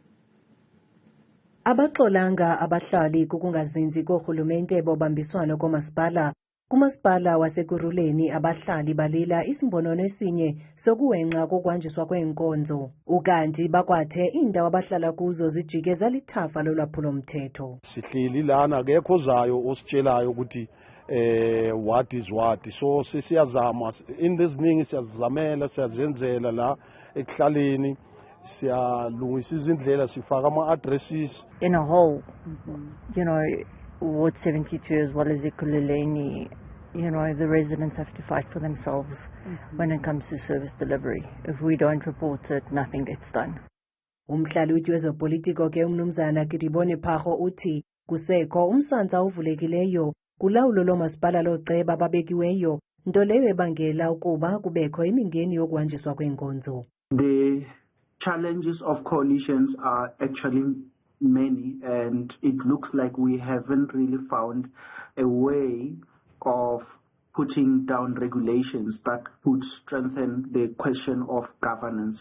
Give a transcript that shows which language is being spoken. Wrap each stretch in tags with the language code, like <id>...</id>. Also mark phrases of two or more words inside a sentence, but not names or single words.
<xh>Abaxolanga abahlali kukungazinzi koRhulumente bobambiswano komasipala. Kumasipala waseKurhuleni abahlali balila isimbonono esinye sokuwenxa kokuhanjiswa kweenkonzo. Ukanti bakwathe iindawo abahlala kuzo zijike zalithafa lolwaphulo-mthetho.</xh> <zu>Sihleli lana akekho ozayo ositshelayo ukuthi</zu> <en>what is what.</en> <zu>So siyazama into eziningi siyazizamela siyazenzela la ekuhlaleni. Siyalungisa izindlela sifaka ama-addresses.</zu> <en>In a whole, you know, Ward 72 as well as Ekurhuleni, you know, the residents have to fight for themselves when it comes to service delivery. If we don't report it, nothing gets done.</en> <xh>Umhlalutyi wezopolitiko ke umnumzana Kidibone Phago uthi kusekho umsantsa ovulekileyo kulawulo lomasipala loceba ababekiweyo nto leyo ebangela ukuba kubekho imingeni yokuhanjiswa kweenkonzo.</xh> <en>The challenges of coalitions are actually many, and it looks like we haven't really found a way of putting down regulations that would strengthen the question of governance.</en>